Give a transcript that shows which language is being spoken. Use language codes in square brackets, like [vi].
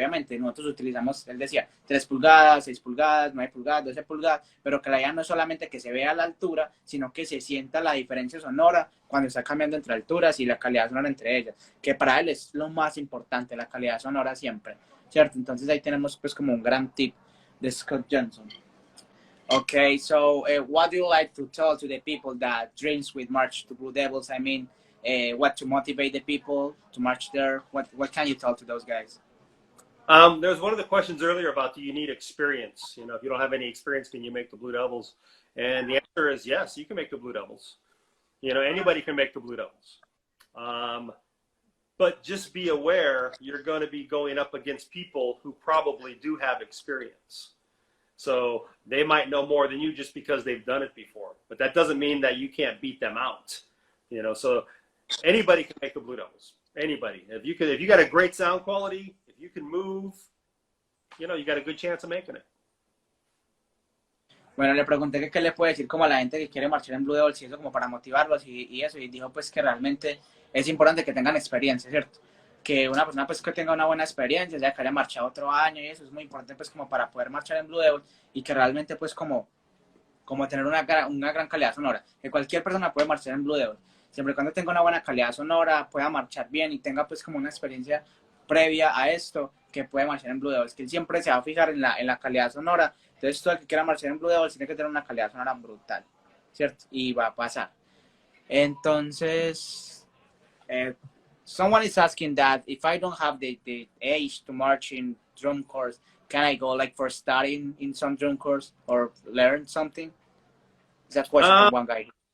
[es] Obviamente nosotros utilizamos, él decía, 3 pulgadas, 6 pulgadas, 9 pulgadas, 12 pulgadas, pero que la idea no es solamente que se vea la altura, sino que se sienta la diferencia sonora cuando está cambiando entre alturas y la calidad sonora entre ellas, que para él es lo más importante, la calidad sonora siempre, ¿cierto? Entonces ahí tenemos pues como un gran tip de Scott Johnson. [en] Okay, so what do you like to tell to the people that dreams with March to Blue Devils? I mean, what to motivate the people to march there? What can you tell to those guys? There's one of the questions earlier about, do you need experience? You know, if you don't have any experience, can you make the Blue Devils? And the answer is yes, you can make the Blue Devils. You know, anybody can make the Blue Devils. But just be aware, you're going to be going up against people who probably do have experience. So they might know more than you just because they've done it before. But that doesn't mean that you can't beat them out. You know, so anybody can make the Blue Devils. Anybody. If you got a great sound quality, if you can move, you know, you got a good chance of making it. [es] Bueno, le pregunté que qué le puede decir como a la gente que quiere marchar en Blue Devils y eso como para motivarlos y eso, y dijo pues que realmente es importante que tengan experiencia, ¿cierto? Que una persona pues que tenga una buena experiencia, ya que haya marchado otro año y eso es muy importante pues como para poder marchar en Blue Devils y que realmente pues como tener una gran calidad sonora, que cualquier persona puede marchar en Blue Devils, siempre y cuando tenga una buena calidad sonora, pueda marchar bien y tenga pues como una experiencia previa a esto, que puede marchar en Blue Devils, que él siempre se va a fijar en la calidad sonora. Entonces todo el que quiera marchar en Blue Devils tiene que tener una calidad sonora brutal, ¿cierto? Y va a pasar. [en] Entonces, someone is asking that if I don't have the age to march in drum course, can I go like for studying in some drum course or learn something? Is that question from one guy?